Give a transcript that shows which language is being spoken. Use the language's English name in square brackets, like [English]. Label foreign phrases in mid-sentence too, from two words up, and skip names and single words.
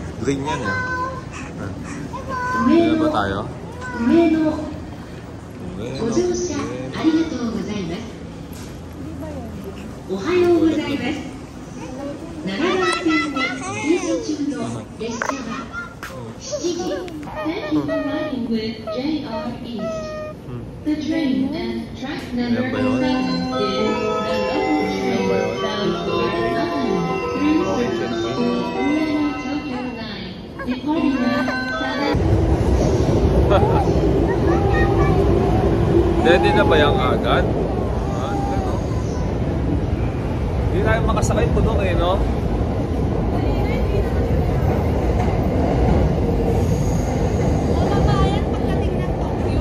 [Filipino] green yan eh. Kaya ba tayo? Ueno. [Japanese] ご乗車ありがとうございます。おはようございます。奈良線に停車中の列車は7 時。 [English] Thank you for riding with JR East. The train and track number 7 is the local train bound for Nagano through service to Ueno Tokyo Line, departing at 7. [Filipino] Ready na ba yung agad? Ano? Hindi tayo makasakay po doon eh, no? Mababayan pagdating ng Tokyo.